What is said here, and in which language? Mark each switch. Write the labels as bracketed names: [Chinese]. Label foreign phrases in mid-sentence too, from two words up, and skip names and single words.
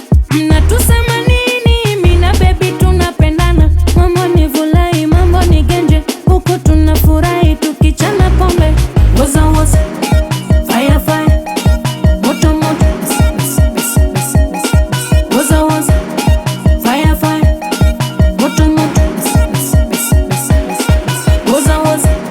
[Swahili] Mnatusema nini? Mi na baby tunapendana. Mambo ni vulai, mambo ni genje. Huku tunafurahi tukichana pombe. [Zulu] Woza, woza. [English] Fire, fire. [Swahili] Moto, moto. Bes, bes, bes, bes, bes, bes. [Zulu] Woza, woza. [English] Fire, fire. [Swahili] Moto, moto. Bes, bes, bes, bes, bes, bes. [Zulu] Woza, woza.